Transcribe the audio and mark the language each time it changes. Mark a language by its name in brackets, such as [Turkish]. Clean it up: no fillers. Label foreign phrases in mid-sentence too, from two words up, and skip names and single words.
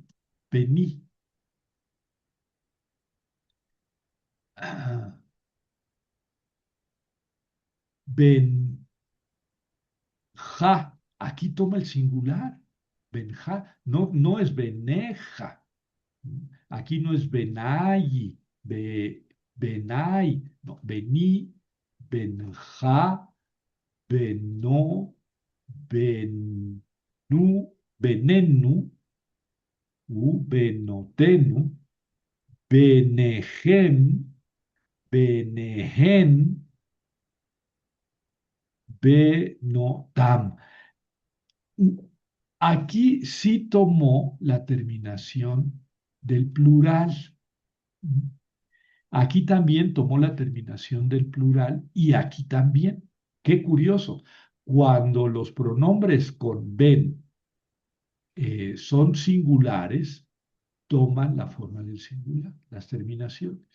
[Spanish] Vení. Ah, ven. Ja, aquí toma el singular. Benja, no, no es beneja. Aquí no es [Hebrew] בֵּינַי, בֵּינַי, no, בֵּינִי, בֵּינְךָ, בֵּינוֹ, בֵּינוּ, בֵּינֵינוּ, בֵּינוֹתֵינוּ, בֵּינֵיכֶם, בֵּינֵיהֶן, בֵּינוֹתָם. [Spanish] Aquí sí tomó la terminación del plural. Aquí también tomó la terminación del plural y aquí también. Qué curioso. Cuando los pronombres con ven son singulares, toman la forma del singular, las terminaciones.